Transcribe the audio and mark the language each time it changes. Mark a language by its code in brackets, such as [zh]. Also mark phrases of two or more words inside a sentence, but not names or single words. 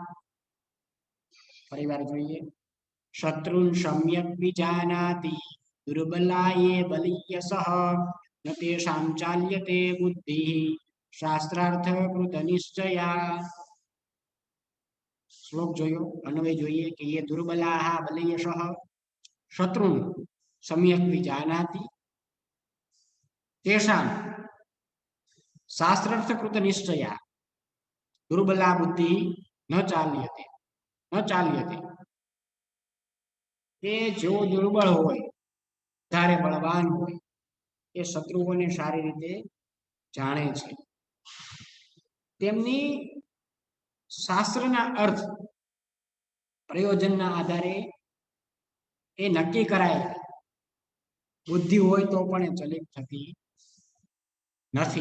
[gu] ફરીવાર જોઈએ. [sa] शत्रुन सम्यक विजानाति दुर्बलाये बलियशः न तेषां चाल्यते बुद्धिः शास्त्रार्थ कृत निश्चया. [gu] શ્લોક જોયો, અન્વય જોઈએ કે [sa] ये दुर्बलाः बलयशः शत्रुन् सम्यक् विजानाति तेषां शास्त्रार्थकृत निश्चया दुर्बला बुद्धि न चाल्यते. [gu] કે જો દુર્બળ હોય, વધારે બળવાન હોય, એ શત્રુઓને સારી રીતે જાણે છે. તેમની શાસ્ત્રના અર્થ પ્રયોજનના આધારે એ નક્કી કરાય, બુદ્ધિ હોય તો પણ એ ચલિત થતી નથી.